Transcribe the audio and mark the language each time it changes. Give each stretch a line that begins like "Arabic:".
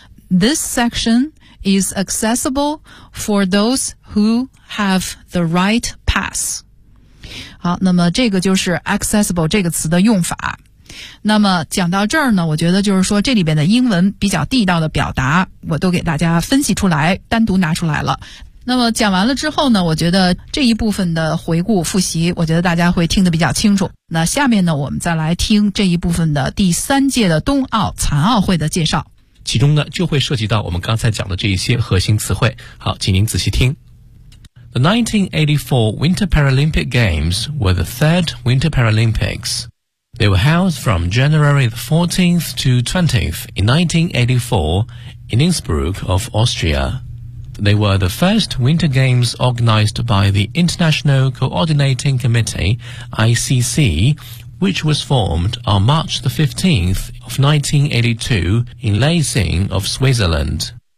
English: This section is accessible for those who have the right pass。
Chinese: 好，那么这个就是 accessible 这个词的用法。那么讲到这儿呢，我觉得就是说这里边的英文比较地道的表达我都给大家分析出来，单独拿出来了。那么讲完了之后呢，我觉得这一部分的回顾复习我觉得大家会听得比较清楚。那下面呢，我们再来听这一部分的第三届的冬奥残奥会的介绍，其中呢就会涉及到我们刚才讲的这一些核心词汇。好，请您仔细听。
English: The 1984 Winter Paralympic Games were the third Winter Paralympics. They were held from January 14th to 20th in 1984 in Innsbruck of Austria. They were the first Winter Games organized by the International Coordinating Committee, ICC, which was formed on March the 15th of 1982 in Leising of Switzerland.